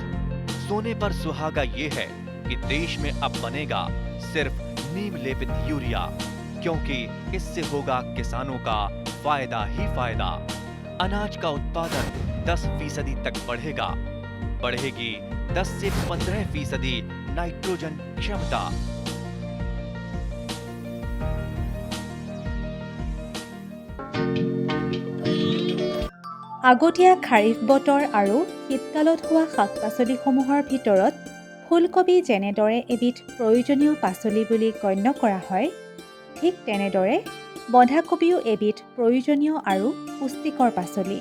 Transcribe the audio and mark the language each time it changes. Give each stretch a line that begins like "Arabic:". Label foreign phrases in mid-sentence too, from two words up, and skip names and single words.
Hindi: सोने पर सुहागा ये है कि देश में अब बनेगा सिर्फ नीम लेपित यूरिया, क्योंकि इससे होगा किसानों का फायदा ही फायदा। अनाज का उत्पादन 10% तक बढ़ेगा, बढ़ेगी 10 से 15% नाइट्रोजन क्षमता।
Assamese: আগতীয়া খাৰিফ বতৰ আৰু শীতকালত হোৱা শাক পাচলিসমূহৰ ভিতৰত ফুলকবি যেনেদৰে এবিধ প্ৰয়োজনীয় পাচলি বুলি গণ্য কৰা হয়, ঠিক তেনেদৰে বন্ধাকবিও এবিধ প্ৰয়োজনীয় আৰু পুষ্টিকৰ পাচলি।